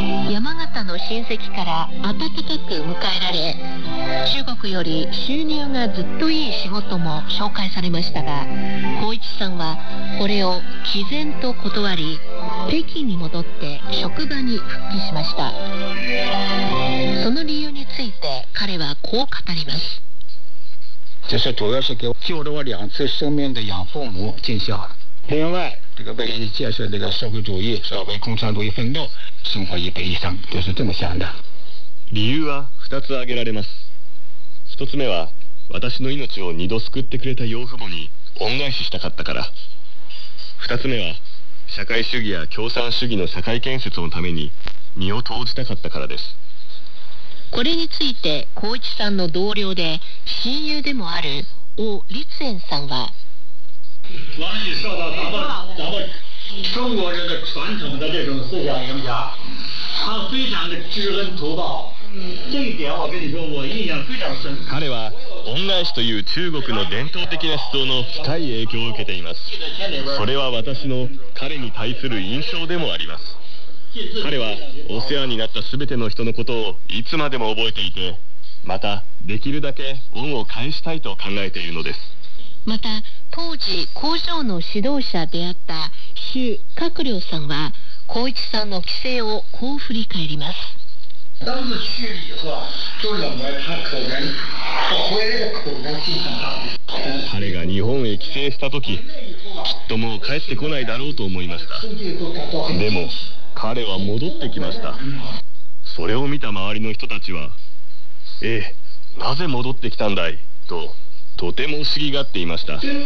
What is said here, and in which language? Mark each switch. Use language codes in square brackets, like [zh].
[ja] 山形の親戚から温かく迎えられ、中国より収入がずっといい仕事も紹介されましたが、光一さんはこれを毅然と断り、北京に戻って職場に復帰しました。その理由について彼はこう語ります。 [zh] 这是主要是给救了我两次生命的养父母尽孝，另外这个为了建设这个社会主义社会共产主义奋斗生活一倍以上，就是这么想的。 [ja] 理由は2つ挙げられます。1つ目は私の命を2度救ってくれた養父母に恩返ししたかったから。 2つ目は社会主義や共産主義の社会建設のために身を投じたかったからです。これについて光一さんの同僚で親友でもある王立炎さんは、 [zh] 中国人的传统的这种思想影响，他非常的知恩图报。这一点我跟你说，我印象非常深。 [ja] 彼は恩返しという中国の伝統的な思想の深い影響を受けています。それは私の彼に対する印象でもあります。彼はお世話になった全ての人のことをいつまでも覚えていて、またできるだけ恩を返したいと考えているのです。また当時工場の指導者であった周鶴亮さんは、光一さんの帰省をこう振り返ります。 [zh] 当時去了以后就认为他可能回来的可能性很大。 [ja] 彼が日本へ帰省した時、きっともう帰ってこないだろうと思いました。でも彼は戻ってきました。それを見た周りの人たちは、ええ、なぜ戻ってきたんだいと、とても不思議がっていました。